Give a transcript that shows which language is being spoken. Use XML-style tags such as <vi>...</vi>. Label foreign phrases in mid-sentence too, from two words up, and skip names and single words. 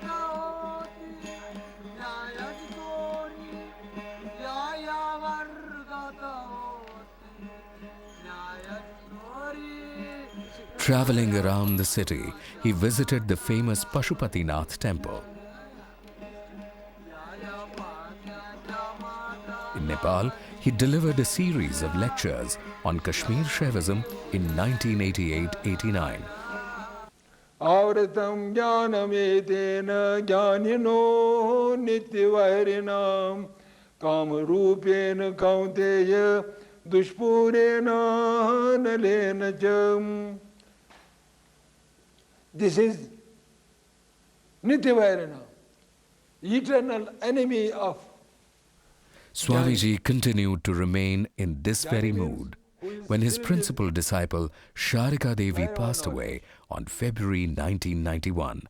<en>Traveling around the city, he visited the famous Pashupatinath temple. In Nepal, he delivered a series of lectures on Kashmir Shaivism in 1988-89.</en> <sa>आवृतं ज्ञानमेतेन ज्ञानिनो नित्यवैरिणम् कामरूपेण कौन्तेय दुष्पूरेण नलेन जम्.</sa> <en>This is nityavairana, eternal enemy of. Swamiji continued to remain in this very mood when his principal disciple Sharika Devi passed away on February 1991.</en>